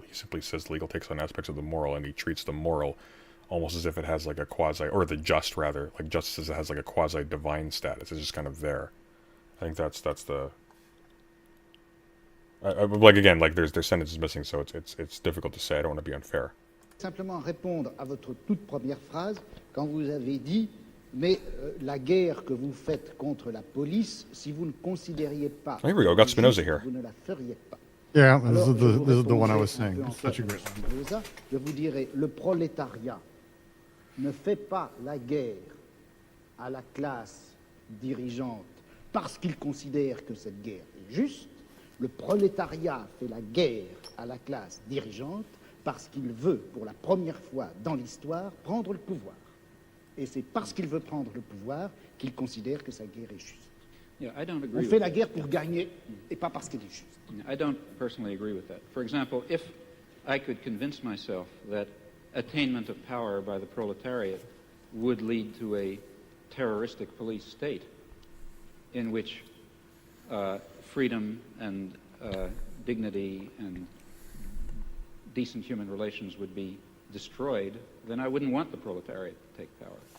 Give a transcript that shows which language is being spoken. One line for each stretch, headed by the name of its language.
English: He simply says the legal takes on aspects of the moral, and he treats the moral almost as if it has like a quasi, or the just rather, like justice as it has like a quasi divine status. It's just kind of there. I think that's the. Like again, like their sentence is missing, so it's difficult to say. I don't want to be unfair.
French: Simplement répondre à votre toute première phrase quand vous avez dit mais la guerre que vous faites contre la police, si vous ne considériez pas,
English: here we go. Got Spinoza here.
French: Vous ne la feriez pas.
English: Yeah, this is the one I was saying. It's such a great one.
French: Je vous dirais, le prolétariat ne fait pas la guerre à la classe dirigeante parce qu'il considère que cette guerre est juste. Le prolétariat fait la guerre à la classe dirigeante parce qu'il veut, pour la première fois dans l'histoire, prendre le pouvoir. Et c'est parce qu'il veut prendre le pouvoir qu'il considère que sa guerre est juste.
English: Yeah, I don't agree
French: On fait la guerre pour gagner et pas parce qu'elle est juste.
English: I don't personally agree with that. For example, if I could convince myself that attainment of power by the proletariat would lead to a terroristic police state in which freedom and dignity and decent human relations would be destroyed, then I wouldn't want the proletariat to take power.